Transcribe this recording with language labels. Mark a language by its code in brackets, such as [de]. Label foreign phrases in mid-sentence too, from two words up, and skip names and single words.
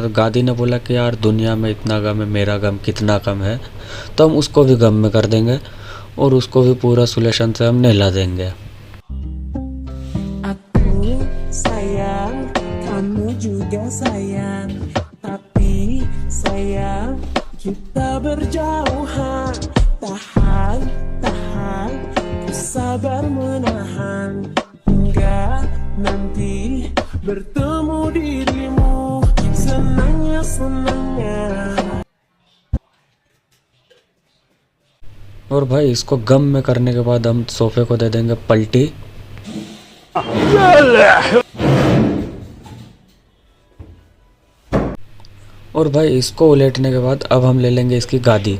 [hi] तो गादी ने बोला कि यार दुनिया में इतना गम है, मेरा गम कितना कम है। तो हम उसको भी गम में कर देंगे और उसको भी पूरा सुलेशन से हम नहला देंगे। [id] Aku sayang, kamu juga sayang, tapi sayang kita berjauhan. Tahan, tahan, ku sabar menahan hingga nanti bertemu dirimu. Senangnya, senangnya. [hi] और भाई इसको गम में करने के बाद हम सोफे को दे देंगे पलटी। और भाई इसको उलेटने के बाद अब हम ले लेंगे इसकी गादी।